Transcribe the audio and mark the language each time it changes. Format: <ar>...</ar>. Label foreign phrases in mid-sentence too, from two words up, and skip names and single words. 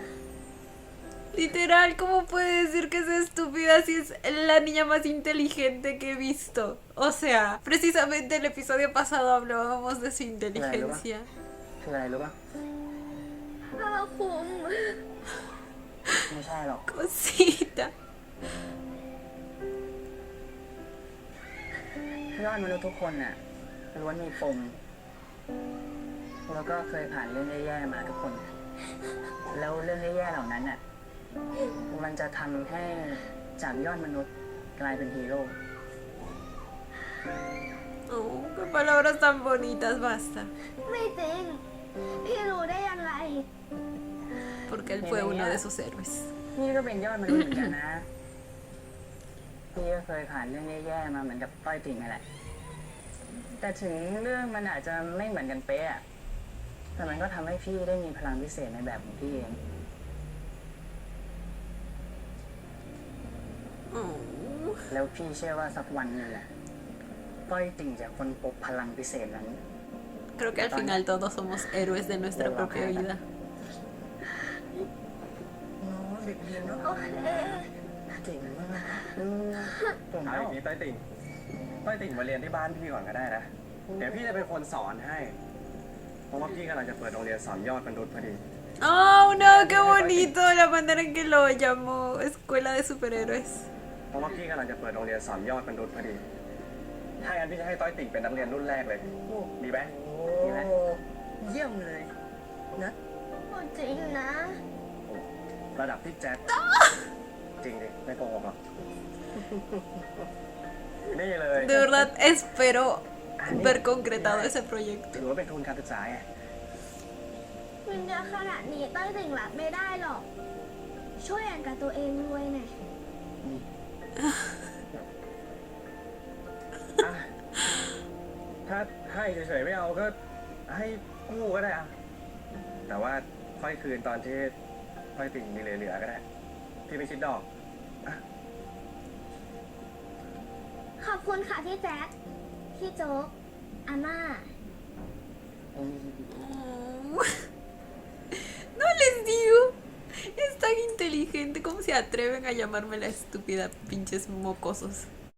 <es>Literal, ¿cómo puede decir que es estúpida si es la niña más inteligente que he visto? O sea, precisamente el episodio pasado hablábamos de su inteligencia.</es> <th>คืออะไรรู้ป่ะ ผ้าคลุม ไม่ใช่หรอก</th> <es>Cosita.</es> <th>ยอดมนุษย์ทุกคนน่ะล้วนมีปมแล้วก็เคยผ่านเรื่องแย่ๆมาทุกคน แล้วเรื่องแย่ๆเหล่านั้นน่ะมันจะทำให้จากยอดมนุษย์กลายเป็นฮีโร่</th> <es>Oh, qué palabras tan bonitas, basta.</es> <th>ไม่จริง พี่รู้ได้ยังไง</th> <es>Porque él fue uno de sus héroes.</es> <th>พี่ก็เป็นยอดมนุษย์เหมือนกันนะ พี่ก็เคยผ่านเรื่องแย่ๆมาเหมือนกับต้อยติ่งนั่นแหละ แต่ถึงเรื่องมันอาจจะไม่เหมือนกันเป๊ะอะแต่มันก็ทำให้พี่ได้มีพลังพิเศษในแบบของพี่เอง</th> <es>Oh.</es> <th>แล้วพี่เชื่อว่าสักวันหนึงแหละต้อยติ่งจะค้นพบพลังพิเศษนั้น</th> <es>Creo que al final todos somos héroes de nuestra propia vida.</es> <th>น้องเด็กเรียนเนาะ โอเค เก่งมากเก่ง เอา แล้ อ ว ย่างนี้ต้อยติ่งมาเรียนที่บ้านพี่ก่อนก็ได้นะ เดี๋ยวพี่จะเป็นคนสอนให้ เพราะว่าพี่กำลังจะเปิดโรงเรียนสอนยอดมนุษย์พอดี</th> <es>Oh, no, qué bonito la manera en que lo llamó. Escuela de superhéroes.</es> <th>เพราะว่าพี่กำลังจะเปิดโรงเรียนสอนยอดมนุษย์พอดี ถ้างั้นพี่จะให้ต้อยติ่งเป็นนักเรียนรุ่นแรกเลย ดีไหม โอ้เยี่ยมเลยนะ จริงนะ ระดับพี่แจ็ค จริงดิไม่โกหกหรอก นี่เลย</th> <es>De verdad espero ver concretado ese proyecto.</es> <th>ถือว่าเป็นทุนการศึกษาไง วิญญาณขนาดนี้ต้อยติ่งรับไม่ได้หรอก ช่วยอ่านกับตัวเองรวยหน่อย อ่ะถ้าให้เฉยๆไม่เอาก็ให้กู้ก็ได้อะแต่ว่าค่อยคืนตอนที่ค่อยติ่งมีเหลือๆก็ได้ พี่ไม่คิดดอก ขอบคุณค่ะพี่แจ๊คพี่โจ๊ก อาม่า</th> <es>Oh. No les digo. Es tan inteligente. ¿Cómo se atreven a llamarme la estúpida, pinches mocosos?</es>